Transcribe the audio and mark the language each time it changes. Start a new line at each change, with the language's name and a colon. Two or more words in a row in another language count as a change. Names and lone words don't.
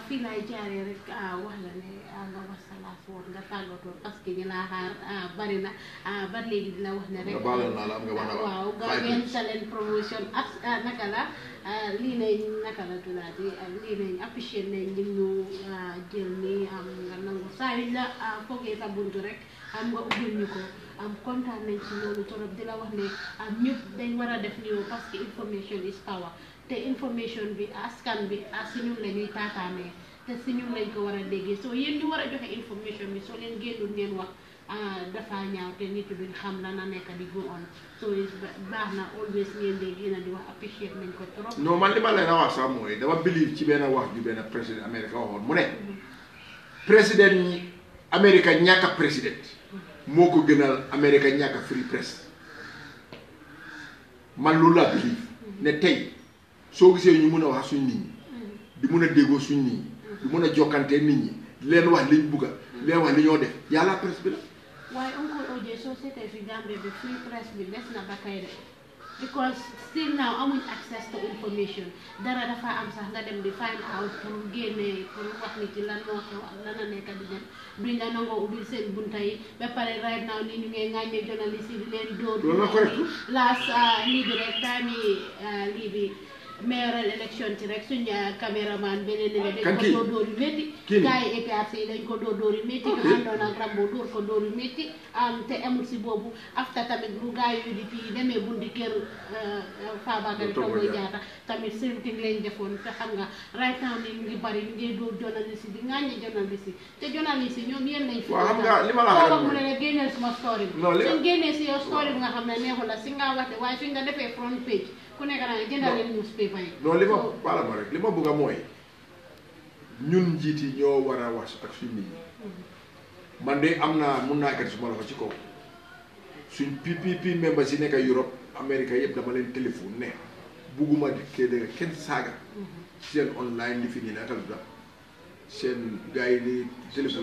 Wolof: fii laay jaaree rek wax la ne nga wax sa laas woon nga tàggatoo parce que ñu laa xaar bari na ba léegi dina wax ne rek waaw Gambian Talent Promotion ak naka la lii nañ naka la tuddaati lii nañ apprécié nañ li ñu jël ni nga nangu saa yu la foogee sa buntu rek am nga ubbil ñu ko kontaan nañ ci loolu torop di la wax ne ñëpp dañ war a def nii parce que
English: information is power
Wolof: te information bi askan bi si ñun la ñuy taataanee te si ñun lañ ko war a déggee soo yéen ñu war a joxe information bi soo leen génnul ngeen wax dafa ñaaw te nit duñ xam la na nekk di
English: go on
Wolof: so baax na always ngeen dégg yéen a di wax appreciate nañ ko trop. non man li ma leen a wax sax mooy dama believe ci benn wax ju benn président Amérique waxoon mu ne président ñi Amérique ñàkk a président moo ko gënal Amérique ñàkk a
English: free press
Wolof: man loolu laa believe ne tey soo gisee ñu mun a wax suñ nit ñi di mun a déggoo suñ nit ñi di mun a jokkantee nit ñi leen wax liñ bugga leen wax li ñoo def yàlla presse bi la waaye Uncle OJ soo seetee fi Gambie bi
English: free press
Wolof: bi des na ba kay de
English: because still now
Wolof: amuñ
English: access to information
Wolof: dara dafa am sax nga dem di
English: find out
Wolof: pour génne pour wax nit ci lan moo xew ak lan a nekk di dem duñ la nangoo ubbil seen bunta yi ba pare
English: right now
Wolof: nii ñu ngay ŋàññee journaliste yi di leen dóor laas lii bi rek time yi lii bi
English: mayoral election
Wolof: ci rek suñ caméraman beneen ne dañ ko dóor yu métti gars yi APRC yi dañ ko dóor yu métti ñu àndoon ak Rambo dóor ko dóor yu métti te amul si boobu after tamit bu gars yi UDP yi demee bundi kër Fabakary Tombong Jatta tamit
English: same thing
Wolof: lañ defoon te xam nga
English: right now
Wolof: ni ñu ngi bari ñu ngi dóor journaliste yi di ŋàññe journaliste yi te journaliste yi ñoom yéen lañ fi soo mu ne la génneel suma story bi suñ génnee si yow story bi nga xam ne neexu la si nga wax de waaye fi nga defee
English: front page
Wolof: ku nekk naa jëndal leen newspaper yi. non li ma baala ma rek li ma bëgg a mooy ñun njiit yi ñoo war a wax ak suñ nit ñi man de am naa mun naa kat suma loxo ci kaw suñ PPP members yi nekk Europe Amérique yëpp dama leen téléphone ne bugguma di kenn saaga seen online li fi nii naka la seen gars yi di téléphone